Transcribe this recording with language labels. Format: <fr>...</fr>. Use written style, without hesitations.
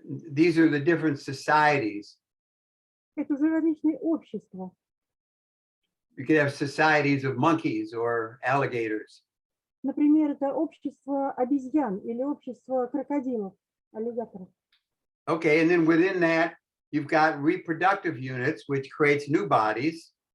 <en>These are the different societies.</en> <ru>Это уже различные общества.</ru> <en>You could have societies of monkeys or alligators.</en> <ru>Например, это общество обезьян или общество крокодилов, аллигаторов.</ru> <en>Okay, and then within that, you've got reproductive units, which creates new bodies.</en>